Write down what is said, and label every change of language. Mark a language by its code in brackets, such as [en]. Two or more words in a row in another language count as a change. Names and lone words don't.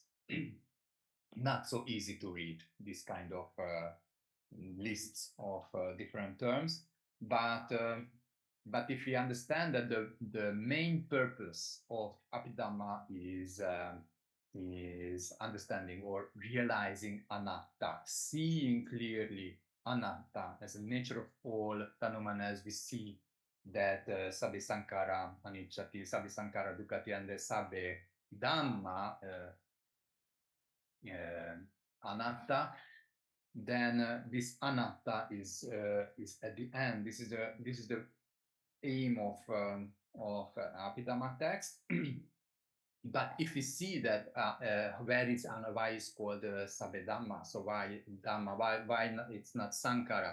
[en] Not so easy to read this kind of lists of different terms, but but if we understand that the main purpose of Abhidhamma is understanding or realizing anatta, seeing clearly anatta as the nature of all phenomena, as we see that [pi] sabbe sankara anicchati, sabbe sankara dukkati, [en] and [pi] sabbe dhamma anatta, [en] then this anatta is at the end. This is the aim of Abhidhamma text. But if we see that where is why is called Sabedhamma, so why Dhamma, why it's not Sankara?